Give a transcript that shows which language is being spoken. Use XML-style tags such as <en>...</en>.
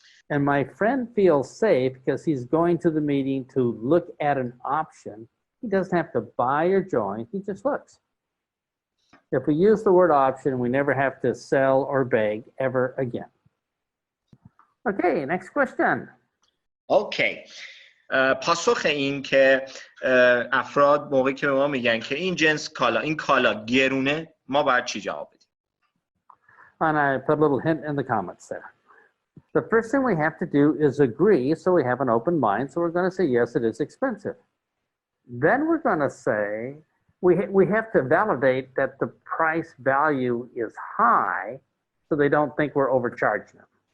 <en>And my friend feels safe because he's going to the meeting to look at an option. He doesn't have to buy or join, he just looks. If we use the word option, we never have to sell or beg ever again. Okay, next question. Okay.</en> <fa>پاسخ این که افراد موقعی که به ما میگن که این جنس کالا، این کالا گرونه، ما باید چی جواب بدیم؟</fa> <en>And I put a little hint in the comments there. The first thing we have to do is agree, so we have an open mind. So we're going to say, yes, it is expensive. Then we're going to say, we have to validate that the price value is high, so they don't think we're overcharging them.</en>